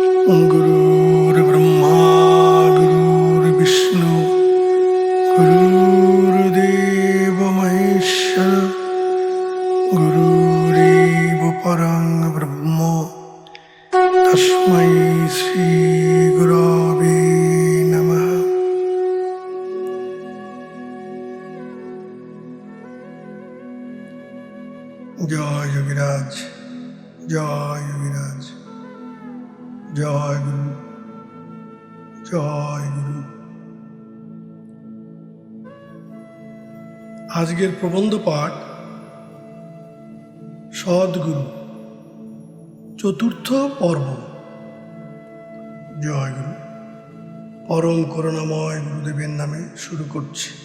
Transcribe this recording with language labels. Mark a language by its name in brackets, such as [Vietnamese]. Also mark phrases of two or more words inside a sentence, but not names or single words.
[Sanskrit] गुरुर्ब्रह्मा गुरुर्विष्णु गुरुर्देव महेश्वर गुरुरेव परं ब्रह्म तस्मै श्री गुरवे नमः। जय योगीराज, जय योगीराज, जय गुरु, जय गुरु। [Bangla] আজকের প্রবন্ধ পাঠ সদ্গুরু, চতুর্থ পর্ব। জয় গুরু। পরম করুণাময় গুরুদেবের নামে শুরু করছি।